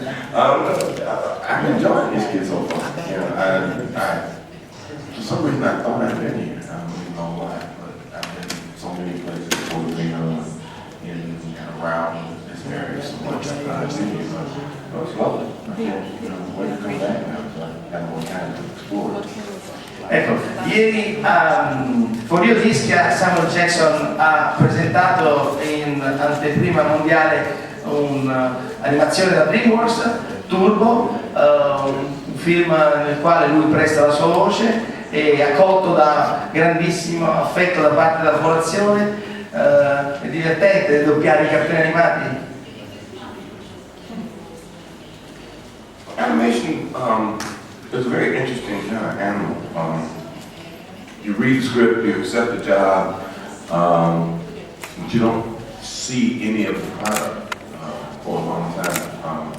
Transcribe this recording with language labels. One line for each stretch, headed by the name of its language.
English: I'm enjoying Ischia so far. You know, for some reason I thought I'd been here. I don't really know why, but I've been in so many places, Bolivia, in and around this area so much. I've seen it, but it's lovely. When you come back now, so I have more time to explore.
Italian: Ecco, ieri for Rio di Ischia Samuel Jackson ha presentato in anteprima mondiale un'animazione da DreamWorks, Turbo, un film nel quale lui presta la sua voce e accolto da grandissimo affetto da parte della popolazione. È divertente doppiare i cartoni animati.
English: Animation is a very interesting kind of animal. You read the script, you accept the job, but you don't see any of the product for a long time.